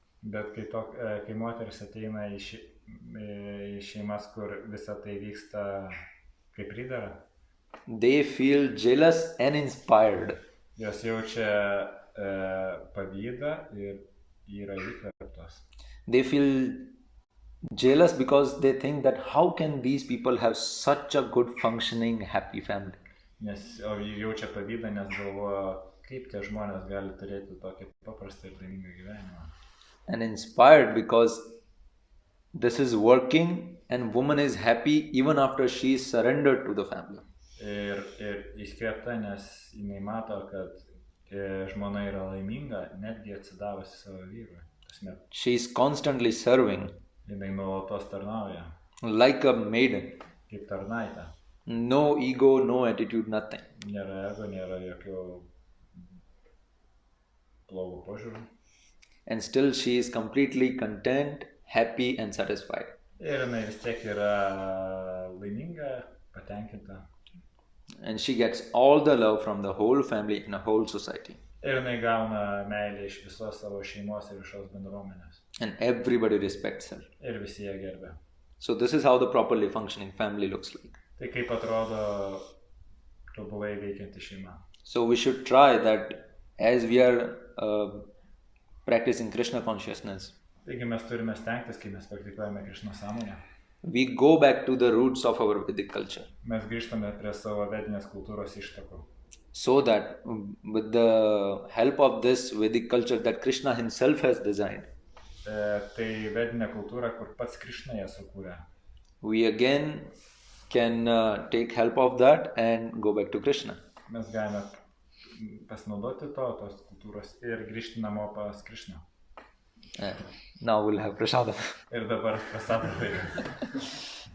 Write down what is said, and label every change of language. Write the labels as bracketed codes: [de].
[lt] bet kai moteris ateina į šeimas, kur visa tai vyksta kaip pridera, [en] they feel jealous and inspired. [lt] Jos jaučia pavydą ir yra įkvėptos. [en] They feel jealous because they think that how can these people have such a good functioning happy family. [lt] Nes jaučia pavydą, nes galvoja, kaip tie žmonės gali turėti tokį paprastą ir laimingą gyvenimą. [en] And inspired because this is working and woman is happy even after she is surrendered to the family. [lt] Ir įskvėpta, nes jinai mato, kad žmona yra laiminga, netgi atsidavusi savo vyrui. [en] She is constantly serving. [lt] Jinai nuolatos tarnauja. [en] Like a maiden. [lt] Kaip tarnaitė. [en] No ego, no attitude, nothing. [lt] Nėra ego, nėra jokių blogų požiūrių. [en] And still she is completely content, happy and satisfied. [lt] Ir jinai vis tiek yra laiminga, patenkinta. [en] And she gets all the love from the whole family and the whole society. [lt] Ir jinai gauna meilę iš visos savo šeimos ir visos bendruomenės. [en] And everybody respects her. [lt] Ir visi ją gerbia. [en] So this is how the properly functioning family looks like. [lt] Tai kaip atrodo tobulai veikianti šeima. [en] So we should try that as we are practicing Krishna consciousness. [lt] Taigi mes turime stengtis, kai mes praktikuojame Krishna sąmonę. [en] We go back to the roots of our Vedic culture. [lt] Mes grįžtame prie savo vedinės kultūros ištakų. [en] So that with the help of this Vedic culture that Krishna himself has designed, [lt] tai vedinė kultūra, kur pats Krishna ją sukūrė. [en] We again can take help of that and go back to Krishna. [lt] Mes galime pasinaudoti tos kultūros ir grįžti namo pas Krishna. [en] Now we'll have prasadam. [lt] Ir dabar prasadam laikas.